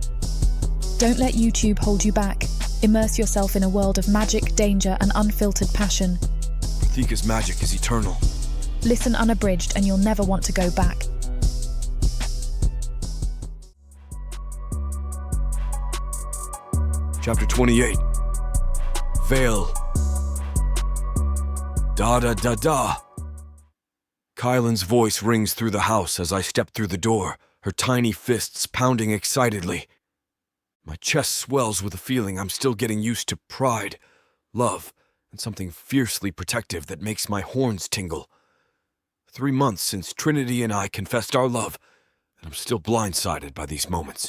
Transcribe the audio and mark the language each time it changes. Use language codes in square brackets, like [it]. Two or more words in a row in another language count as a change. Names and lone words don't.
[en] Don't let YouTube hold you back. Immerse yourself in a world of magic, danger, and unfiltered passion. Protheka's magic is eternal. Listen unabridged and you'll never want to go back. Chapter 28. Vale. Da-da-da-da. Kylan's voice rings through the house as I step through the door, her tiny fists pounding excitedly. My chest swells with a feeling I'm still getting used to pride, love, and something fiercely protective that makes my horns tingle. 3 months since Trinity and I confessed our love, and I'm still blindsided by these moments.